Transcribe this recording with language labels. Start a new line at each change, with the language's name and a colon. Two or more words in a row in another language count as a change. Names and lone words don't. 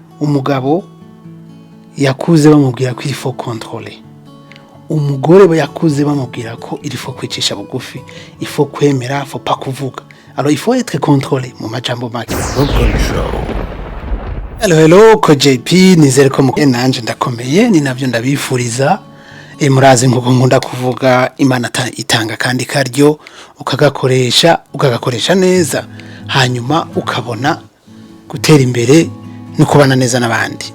Rundi: umugabo yakuze bamubwira ko
French: il faut contrôler,
Rundi: umugore yakuze bamubwira ko
French: il faut kwicisha bugufi, il faut kwemera, faut pas kuvuga. Alors il faut être contrôlé
Rundi: mu majambo make. Hello ko JP, nizere ko nanje ndakomeye, ni navyo ndabifuriza. Murazi nkuko nkunda kuvuga, Imana itanga kandi karyo ukagakoresha neza, hanyuma ukabona gutera imbere no kubana neza n'abandi.